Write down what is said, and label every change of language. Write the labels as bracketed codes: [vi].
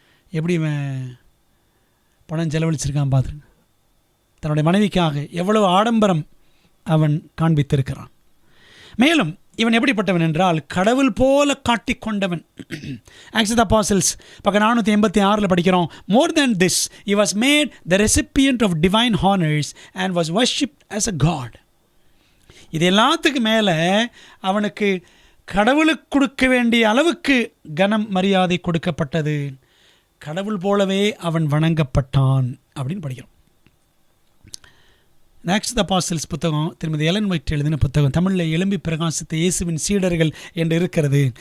[ta] எப்படி பணம் செலவழிச்சிருக்கான் பார்த்துருங்க. தன்னுடைய மனைவிக்காக எவ்வளவு ஆடம்பரம் அவன் காண்பித்திருக்கிறான். மேலும் இவன் எப்படிப்பட்டவன் என்றால் கடவுள் போல காட்டிக்கொண்டவன். ஆக்ட்ஸ் ஆஃப் தி அப்போஸ்டல்ஸ் பக்கம் 486 படிக்கிறோம். [en] More than this, he was made the recipient of divine honors and was worshipped as a god. [ta] இது எல்லாத்துக்கு மேலே அவனுக்கு கடவுளுக்கு கொடுக்க வேண்டிய அளவுக்கு கனம் மரியாதை கொடுக்கப்பட்டது. கடவுள் போலவே அவன் வணங்கப்பட்டான் அப்படின்னு படிக்கிறோம். ஆக்ட்ஸ் ஆஃப் தி அப்போஸ்டல்ஸ் புத்தகம் திருமதி எலன் ஒயிட் எழுதின புத்தகம். தமிழில் எழும்பி பிரகாசித்த இயேசுவின் சீடர்கள் என்று இருக்கிறது.